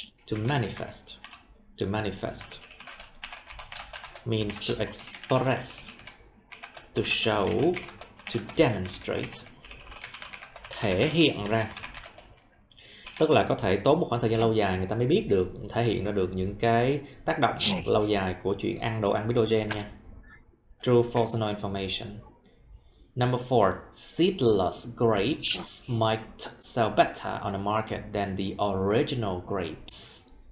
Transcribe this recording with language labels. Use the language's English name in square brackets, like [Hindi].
[English] To manifest means to express, to show, to demonstrate. [Vietnamese] Thể hiện ra, tức là có thể tốn một khoảng thời gian lâu dài người ta mới biết được, thể hiện ra được những cái tác động lâu dài của chuyện ăn đồ ăn biến đổi gen nha. [English] True, false, no information. Number 4, seedless grapes might sell better on the market than the original grapes.